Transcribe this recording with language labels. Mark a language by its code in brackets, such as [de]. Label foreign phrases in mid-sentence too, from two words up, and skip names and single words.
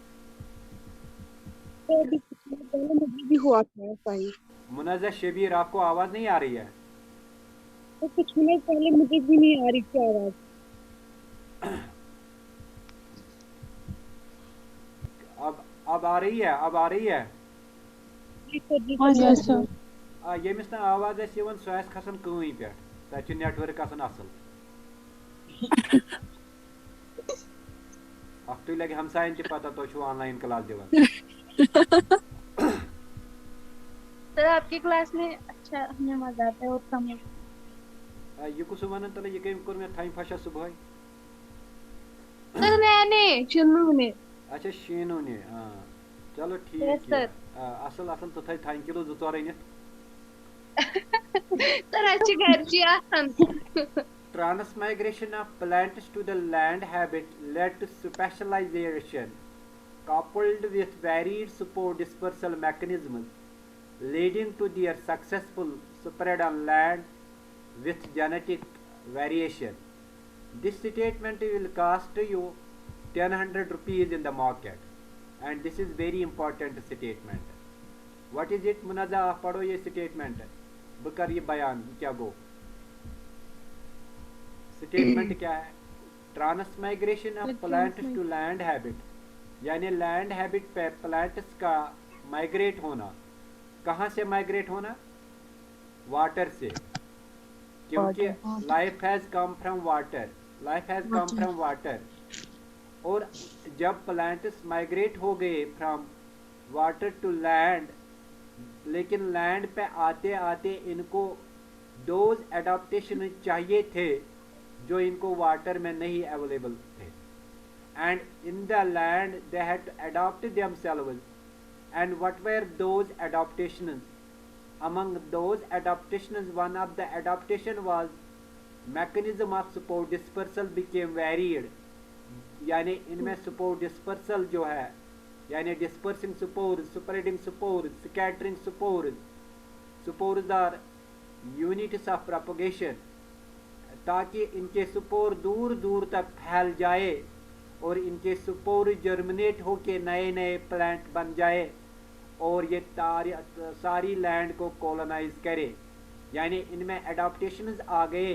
[ur] بھی ہوا تھا صحیح. منازع شبیر, آپ کو آواز نہیں آ رہی ہے؟ کچھ منٹ پہلے مجھے بھی نہیں آ رہی تھی آواز. اب آ رہی ہے؟ اب آ رہی ہے؟ [en] Yes sir. [ks] ییٚمِس نہٕ آواز آسہِ یِوان سُہ آسہِ کھسان کٲنۍ پٮ۪ٹھ, تَتہِ چھُ نیٹ ؤرک آسان اَصٕل. اکھ تُہۍ لگہِ ہمساین تہِ پتہ تُہۍ چھُو آن لایِن کلاس دِوان. [ur] سر آپ کی کلاس میں اچھا ہمیں مزہ آتا ہے اور سمجھ. [ks] یہِ کُس وَنان تَلہٕ یہِ کٔمۍ کوٚر مےٚ تھامہِ فشا صُبحٲے؟ [ur] سر میں نے شنو نے. [ks] اچھا شیٖنوٗ نہِ, چلو [en] Yes, ٹھیٖک sir. [ks] اَصٕل اَصٕل, ژٕ تھٲے تھانہِ کِلوٗ 2-4 أنِتھ. سر اچھی گرچی آسان. [en] Transmigration of plants to the land habit led to specialization coupled with varied spore dispersal mechanisms, leading to their successful spread on land with genetic variation. This statement will cost you 1,000 rupees in the market, and this is very important statement. What is it? [ur] منازع آپ پڑھو یہ statement. [ks] بہٕ کر یہ بیان, یہ کیا گو. [ur] سٹیٹمنٹ کیا ہے؟ [en] transmigration of plants to land habit, یعنی لینڈ ہیبٹ [ur] پہ پلانٹس کا مائگریٹ ہونا. کہاں سے مائگریٹ ہونا؟ [en] واٹر [ur] سے, کیونکہ [en] life has come from water. life has come from water. [ur] اور جب پلانٹس مائگریٹ ہو گئے [en] from water to land, [ur] لیکن لینڈ پہ آتے آتے ان کو [en] those adaptation [ur] چاہیے تھے جو ان کو واٹر میں نہیں اویلیبل تھے. [en] and in the land they had to adapt themselves. and what were those adaptations? among those adaptations one of the adaptation was mechanism of spore dispersal became varied. [ur] یعنی ان میں [en] spore dispersal [ur] جو ہے, یعنی [en] dispersing spores, spreading spores, scattering spores. spores are units of propagation, [ur] تاکہ ان کے سپور دور دور تک پھیل جائے اور ان کے سپور جرمنیٹ ہو کے نئے نئے پلانٹ بن جائے اور یہ ساری لینڈ کو کولونائز کرے. یعنی ان میں اڈاپٹیشنز آ گئے.